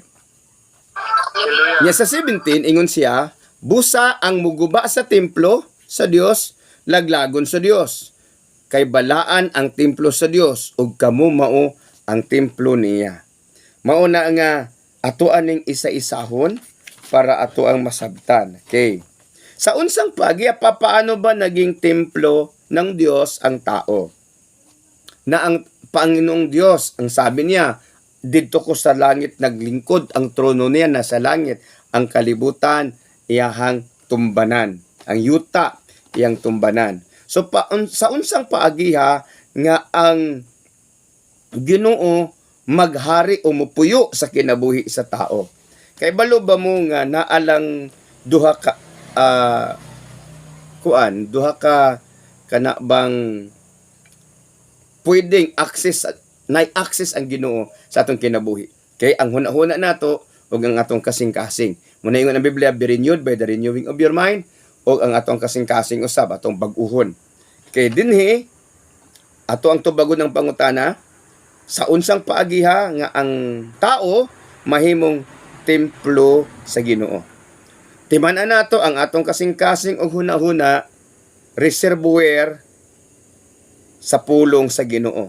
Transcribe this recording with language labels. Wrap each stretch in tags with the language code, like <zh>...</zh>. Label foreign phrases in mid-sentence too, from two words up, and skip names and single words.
<ceb>Nya sa 17 ingon siya, busa ang muguba sa templo sa Dios, laglagon sa Dios. Kay balaan ang templo sa Dios ug kamo mao ang templo niya. Mao na nga atuan ning isa-isahon para ato ang masabtan. Okay. Sa unsang pagi,</ceb> <tl>paano ba naging templo ng Diyos ang tao? Na ang Panginoong Diyos, ang sabi niya, dito ko sa langit naglingkod, ang trono niya nasa langit,</tl> <ceb>ang kalibutan, iyahang tumbanan. Ang yuta, iyang tumbanan. So, sa unsang paagiha, nga ang Ginoo maghari o mupuyo sa kinabuhi sa tao. Kay balo ba mo nga naalang duha ka kana bang pwedeng access ang Ginoo sa atong kinabuhi. Kay ang hunahuna nato ug ang atong kasing-kasing. Muna ingon ang Biblia,</ceb> <en>be renewed by the renewing of your mind,</en> <ceb>ug ang atong kasing-kasing usab atong bag-uhon. Kay dinhi ato ang tubagon ng pangutana, sa unsang paagiha nga ang tao mahimong templo sa Ginoo. Timan-an nato ang atong kasing-kasing ug hunahuna reservoir sa pulong sa Ginoo.</ceb>